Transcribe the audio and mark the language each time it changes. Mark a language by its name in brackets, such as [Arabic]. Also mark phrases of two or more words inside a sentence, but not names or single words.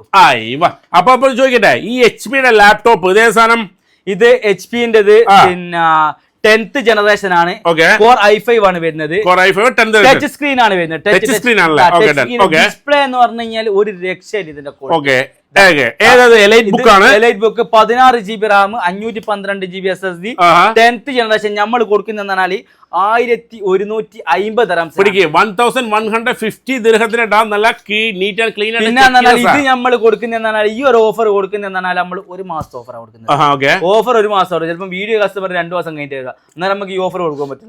[Malayalam] അപ്പൊ ചോദിക്കട്ടെ, ഈ HP ലാപ്ടോപ്പ് ഇതേ സാധനം, ഇത് HP-ന്റേത് പിന്നെ [English] 10th generation [Malayalam] ആണ്. Core i5 ആണ് വരുന്നത്. [English] touch screen [Malayalam] ആണ് വരുന്നത്. ഡിസ്പ്ലേ എന്ന് പറഞ്ഞു കഴിഞ്ഞാൽ ഒരു രക്ഷയില്ല ഇതിന്റെ കൂടെ. [English] Elite Book 16GB RAM 512GB SSD 10th generation. [Malayalam] നമ്മൾ കൊടുക്കുന്ന 1150 ദിർഹംസ്. 1150 ദിർഹത്തിന് നല്ല [English] neat and clean. [Malayalam] പിന്നെ ഇത് നമ്മൾ കൊടുക്കുന്ന ഈ ഒരു ഓഫർ കൊടുക്കുന്ന നമ്മൾ 1 മാസത്തെ ഓഫറാണ് കൊടുക്കുന്നത്. ഓഫർ 1 മാസം, ചിലപ്പോൾ വീഡിയോ കസ്റ്റമർ 2 മാസം കഴിഞ്ഞിട്ട് വരിക, എന്നാൽ നമുക്ക് ഈ ഓഫർ കൊടുക്കാൻ പറ്റും.